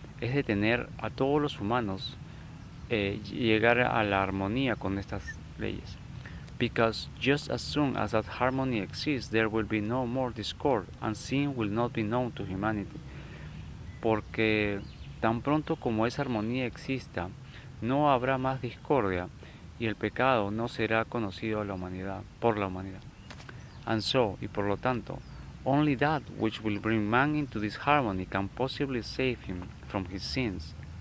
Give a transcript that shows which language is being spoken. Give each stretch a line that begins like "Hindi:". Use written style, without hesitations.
Spanish: Es de tener a todos los humanos llegar a la armonía con estas leyes.
English: Because just as soon as that harmony exists, there will be no more discord, and sin will not be known to humanity.
Spanish: Porque tan pronto como esa armonía exista, no habrá más discordia, y el pecado no será conocido por la humanidad.
English: And so,
Spanish: y por lo tanto,
English: only that which will bring man into this harmony can possibly save him from his sins.